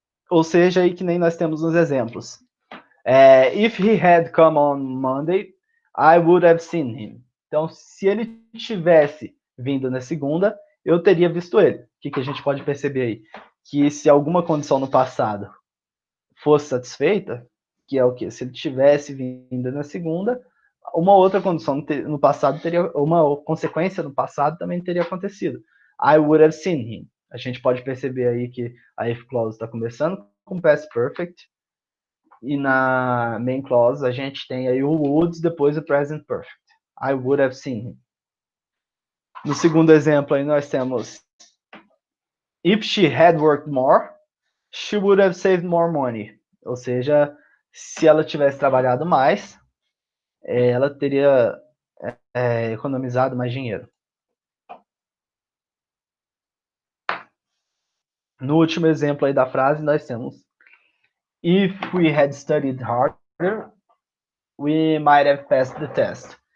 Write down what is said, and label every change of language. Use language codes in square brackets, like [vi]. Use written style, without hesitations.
[pt] Ou seja, aí que nem nós temos nos exemplos. [en] If he had come on Monday, I would have seen him. [pt] Então, se ele tivesse vindo na segunda, eu teria visto ele. O que a gente pode perceber aí? Que se alguma condição no passado fosse satisfeita, que é o que? Se ele tivesse vindo na segunda, uma outra condição no passado teria, uma consequência no passado também teria acontecido. [en] I would have seen him. [pt] A gente pode perceber aí que a if clause está começando com past perfect e na main clause a gente tem aí o would depois o present perfect. [en] I would have seen him. [pt] No segundo exemplo aí nós temos [en] if she had worked more, she would have saved more money. [pt] Ou seja, se ela tivesse trabalhado mais, ela teria economizado mais dinheiro. No último exemplo aí da frase, nós temos [en] if we had studied harder, we might have passed the test.